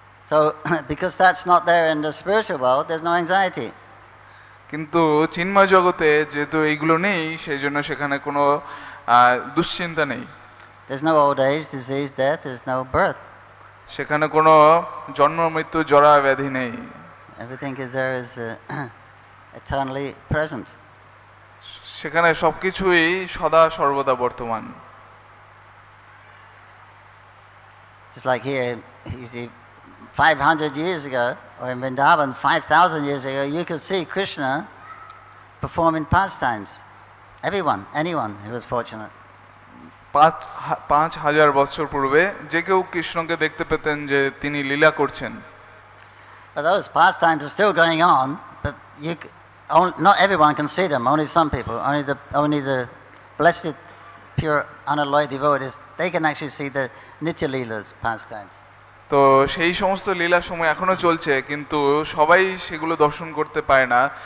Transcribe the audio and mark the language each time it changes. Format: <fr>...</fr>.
<en>So because that's not there in the spiritual world, there's no anxiety.</en> <bn>কিন্তু চিন্ময় জগতে যেহেতু এইগুলো নেই, সেই জন্য সেখানে কোনো দুশ্চিন্তা নেই।</bn> <en>There's no old age, disease, death, there's no birth.</en> <bn>সেখানে কোনো জন্ম মৃত্যু জরা ব্যাধি নেই।</bn> <en>Everything is there is eternally present.</en> <bn>সেখানে সবকিছুই সদা সর্বদা বর্তমান।</bn> <en>Just like here, you see, 500 years ago, or in Vrindavan, 5,000 years ago, you could see Krishna performing pastimes. Everyone, anyone who was fortunate.</en> <bn>5,000 বছর পূর্বে যে কেউ কৃষ্ণকে দেখতে পেতেন যে তিনি লীলা করছেন।</bn> <en>But those pastimes are still going on, but not everyone can see them. Only some people, only the blessed, pure, unalloyed devotees, they can actually see the Nitya Leelas pastimes.</en> <bn>তো সেই সমস্ত লীলা সময় এখনো চলছে, কিন্তু সবাই সেগুলো দর্শন করতে পায় না।</bn>